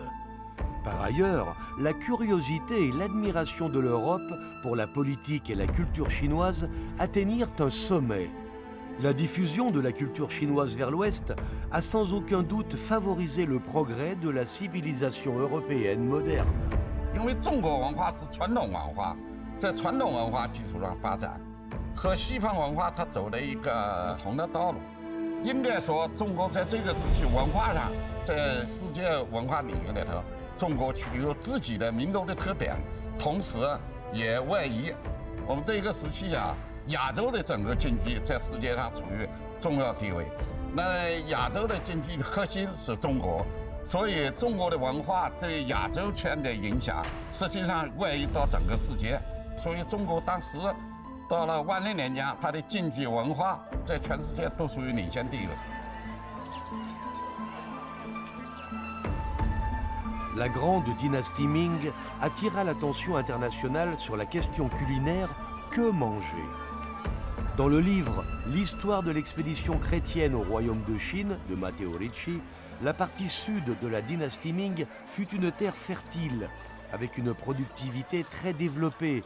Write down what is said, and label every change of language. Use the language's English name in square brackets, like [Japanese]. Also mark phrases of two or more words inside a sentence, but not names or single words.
[French] Par ailleurs, la curiosité et l'admiration de l'Europe pour la politique et la culture chinoise atteignirent un sommet. La diffusion de la culture chinoise vers l'Ouest a sans aucun doute favorisé le progrès de la civilisation européenne moderne. [Chinese] 因为中国文化是传统文化，在传统文化基础上发展，和西方文化它走了一个不同的道路。应该说，中国在这个时期文化上，在世界文化领域里头，中国具有自己的民族的特点，同时也外移。我们这个时期啊，亚洲的整个经济在世界上处于重要地位。那亚洲的经济核心是中国。所以，中国的文化对亚洲圈的影响，实际上外溢到整个世界。所以，中国当时到了万历年间，它的经济文化在全世界都属于领先地位。 [French] La grande dynastie Ming attira l'attention internationale sur la question culinaire « Que manger ?» Dans le livre « L'histoire de l'expédition chrétienne au royaume de Chine » de Matteo Ricci, la partie sud de la dynastie Ming fut une terre fertile, avec une productivité très développée.